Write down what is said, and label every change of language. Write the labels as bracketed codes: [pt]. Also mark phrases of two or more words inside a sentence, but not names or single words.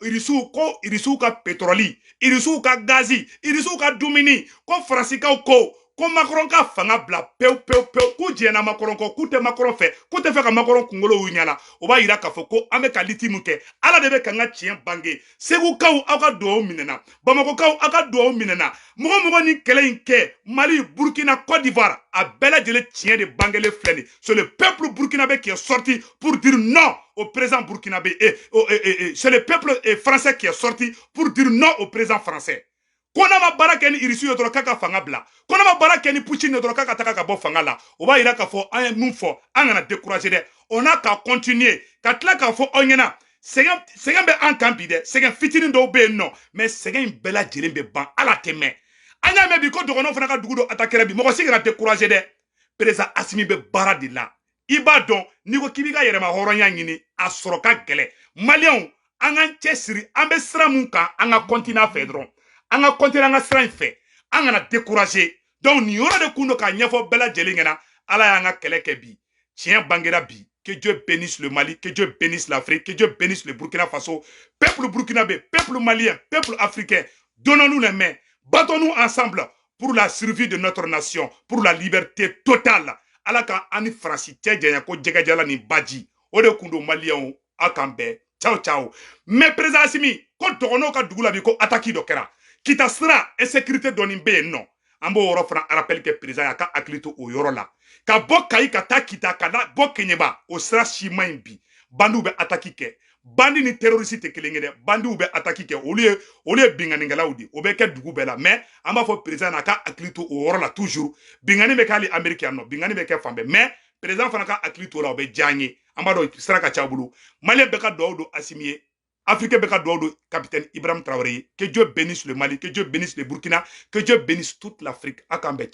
[bm] Irisiw ka pétrole Irisiw ka gazi Irisiw ka dumuni ko Faransikaw ko Macron ka fanga bila pewu k'u jɛnna Macron kɔ k'u tɛ Macron fɛ k'u tɛ fɛ ka Macron kunkolo y'u ɲɛ la o b'a yira k'a fɔ ko an bɛ ka liti mun kɛ Ala de bɛ ka n ka tiɲɛ bange Segukaw aw ka duwawu minɛna Bamakokaw aw ka duwawu minɛna mɔgɔ ni kɛlɛ in kɛ Mali Burkina Côte d'Ivoire a bɛɛ lajɛlen tiɲɛ de bangelen filɛ nin [fr] c'est le peuple burkinabé qui est sorti pour dire non au président burkinabé c'est le peuple français qui est sorti pour dire non au président français [bm] ko n'a ma baara kɛ ni Irisiw ye dɔrɔn k'a ka fanga bila ko n'a ma baara kɛ ni Poutine ye dɔrɔn k'a ka taga ka bɔ fanga la o b'a yira k'a fɔ an ye mun fɔ an kana décourager dɛ [fr] on a qu'à continuer [bm] ka tila k'a fɔ aw ɲɛna sɛgɛn bɛ an kan bi dɛ sɛgɛn fitinin dɔw bɛ yen nɔ mais sɛgɛn in bɛɛ lajɛlen bɛ ban Ala tɛ mɛn an y'a mɛn bi ko dɔgɔnɔw fana ka dugu dɔ attaquera bi mɔgɔ si kana décourager dɛ président Assimi bɛ baara de la i b'a dɔn n'i ko k'i b'i ka yɛrɛma hɔrɔnya ɲini a sɔrɔ ka gɛlɛn Maliyɛnw an k'an cɛsiri an bɛ sira mun kan an ka continuer a fɛ dɔrɔn an ka continuer an ka sira in fɛ an kana décourager donc nin yɔrɔ de kun don k'a ɲɛfɔ bɛɛ lajɛlen ɲɛna Ala y'an ka kɛlɛ kɛ bi tiɲɛ bangera bi [fr] que Dieu bénisse le Mali que Dieu bénisse l'Afrique que Dieu bénisse le Burkina Faso peuple burkinabé peuple malien peuple africain donnons-nous les mains battons-nous ensemble pour la survie de notre nation pour la liberté totale [bm] Ala ka ani Faransi cɛ janya ko jɛgɛjala ni baji o de kun don Maliyɛnw a kan bɛɛ ciao mais président Assimi ko dɔgɔnɔw ka dugu la bi ko attaque dɔ kɛra Kita sira insécurité dɔɔni bɛ yen nɔ an b'o yɔrɔ fana rappel kɛ président a ka hakili to o yɔrɔ la ka bɔ Kayi ka taa Kita ka na bɔ Keɲeba o sira si man ɲi bi bandiw bɛ attaque kɛ bandi ni terroriste tɛ kelen ye dɛ bandiw bɛ attaque kɛ olu ye binganikɛlaw de o bɛ kɛ dugu bɛɛ la mais an b'a fɔ président a ka hakili to o yɔrɔ la toujours bingani bɛ kɛ hali Amérique yan nɔ bingani bɛ kɛ fan bɛɛ mais président fana ka hakili to o la o bɛ diya an ye an b'a dɔn sira ka ca bolo Malien bɛ ka dugawu don Assimi ye Africain bɛ ka dugawu don capitaine Ibrahim Traoré ye [fr] que Dieu bénisse le Mali que Dieu bénisse le Burkina que Dieu bénisse toute l'Afrique [bm] a k'an bɛn